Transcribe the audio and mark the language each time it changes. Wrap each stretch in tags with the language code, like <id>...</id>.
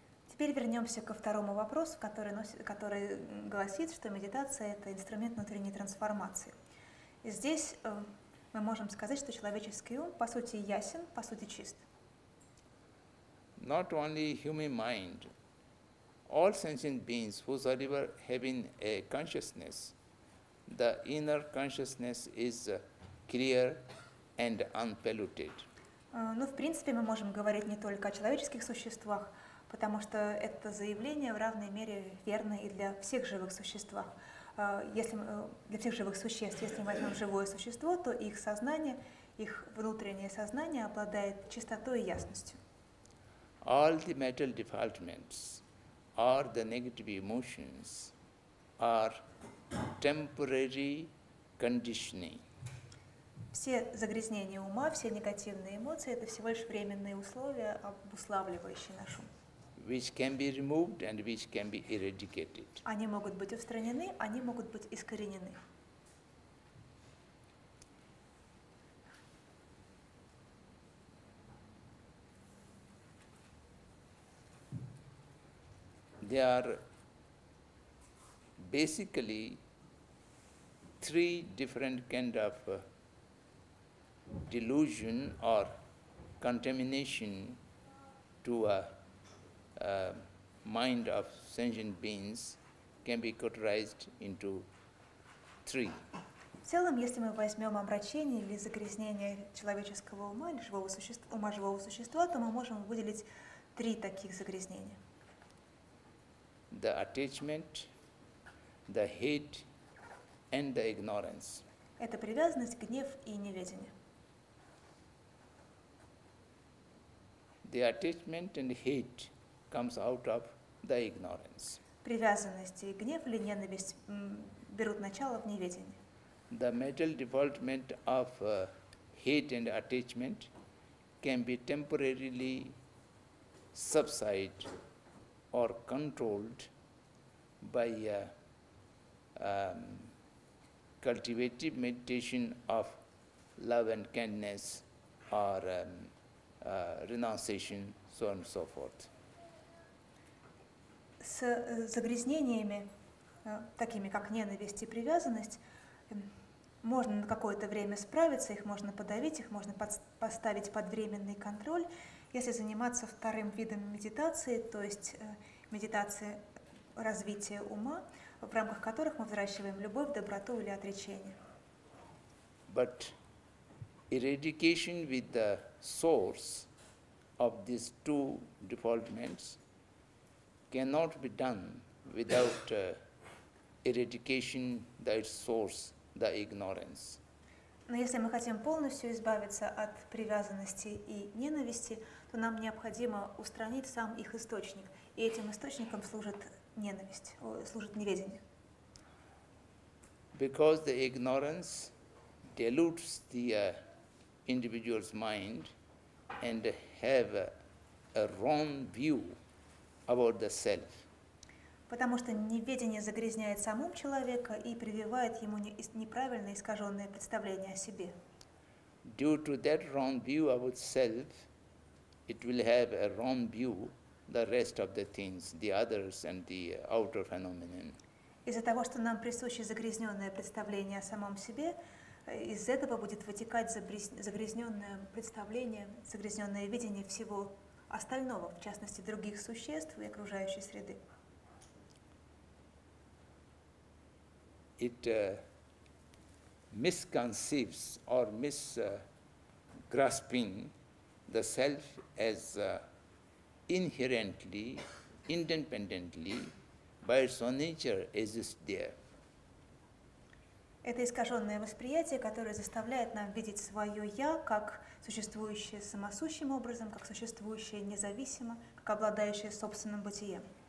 <ru>Теперь вернемся ко второму вопросу, который гласит, что медитация – это инструмент внутренней трансформации. И здесь мы можем сказать, что человеческий ум по сути ясен, по сути чист.</ru> <en>Not only human mind, all sentient beings whosoever having a consciousness, the inner consciousness is clear and unpolluted.</en> <ru>Ну, в принципе, мы можем говорить не только о человеческих существах, потому что это заявление в равной мере верно и для всех живых существ. Для всех живых существ, если мы возьмем живое существо, то их сознание, их внутреннее сознание обладает чистотой и ясностью.</ru> <en>All the mental developments or the negative emotions are temporary conditioning.</en> <ru>Все загрязнения ума, все негативные эмоции – это всего лишь временные условия, обуславливающие наш ум.</ru> <en>Which can be removed and which can be eradicated.</en> <ru>Они могут быть устранены, они могут быть искоренены.</ru> <en>There are basically three different kind of delusion or contamination to a mind of sentient beings can be categorized into three.</en> <ru>В целом, если мы возьмем омрачение или загрязнение человеческого ума или ума живого существа, то мы можем выделить три таких загрязнения.</ru> <en>The attachment, the hate, and the ignorance.</en> <ru>Это привязанность, гнев и неведение.</ru> <en>The attachment and hate comes out of the ignorance.</en> <ru>Привязанность и гнев или ненависть берут начало в неведении.</ru> <en>The mental development of hate and attachment can be temporarily subsided or controlled by cultivative meditation of love and kindness or renunciation, so on and so forth.</en> <ru>С загрязнениями, такими как ненависть и привязанность, можно на какое-то время справиться, их можно подавить, их можно поставить под временный контроль, если заниматься вторым видом медитации, то есть медитации развития ума, в рамках которых мы взращиваем любовь, доброту или отречение.</ru> <en>But eradication with the source of these two developments cannot be done without eradication the source, the ignorance.</en> <ru>Но если мы хотим полностью избавиться от привязанности и ненависти, то нам необходимо устранить сам их источник. И этим источником служит ненависть, служит неведение.</ru> <en>Because the ignorance dilutes the individual's mind and have a wrong view about the self.</en> <ru>Потому что неведение загрязняет сам ум человека и прививает ему неправильное искаженное представление о себе.</ru> <en>Due to that wrong view about self, it will have a wrong view the rest of the things, the others and the outer phenomenon.</en> <ru>Из-за того, что нам присуще загрязненное представление о самом себе, из этого будет вытекать загрязненное представление, загрязненное видение всего остального, в частности других существ и окружающей среды.</ru> <en>It misconceives or misgrasping the self as inherently, independently, by its own nature exists there.</en> <ru>Это искаженное восприятие, которое заставляет нам видеть свое «я» как существующее самосущим образом, как существующее независимо, как обладающее собственным бытием.</ru>